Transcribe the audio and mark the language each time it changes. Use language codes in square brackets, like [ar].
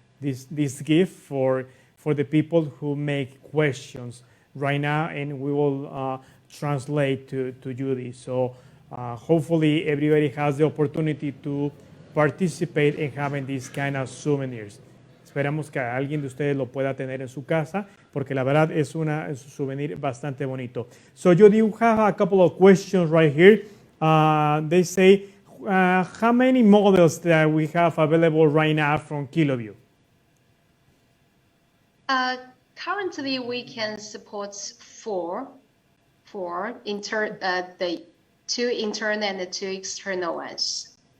[en] This gift for the people who make questions right now, and we will translate to Judy. So hopefully everybody has the opportunity to participate in having these kind of souvenirs. [es] Esperamos que alguien de ustedes lo pueda tener en su casa, porque la verdad es un souvenir bastante bonito. [en] So Judy, you have a couple of questions right here. They say, how many models that we have available right now from KILOVIEW? Currently, we can support four the 2 internal and the 2 external ones.